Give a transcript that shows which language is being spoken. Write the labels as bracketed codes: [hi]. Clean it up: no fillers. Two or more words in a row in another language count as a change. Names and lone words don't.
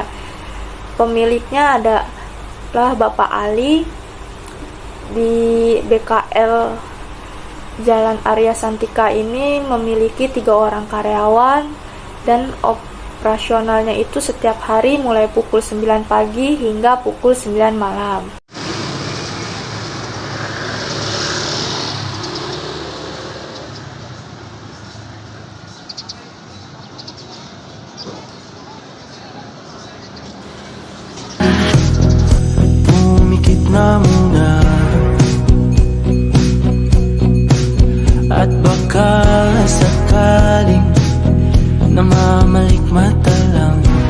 [id] Pemiliknya adalah Bapak Ali. Di BKL Jalan Arya Santika ini memiliki 3 orang karyawan, dan operasionalnya itu setiap hari mulai pukul 9 pagi hingga pukul 9 malam. [tl] Pumikit na muna at baka sakaling namamalik mata lang.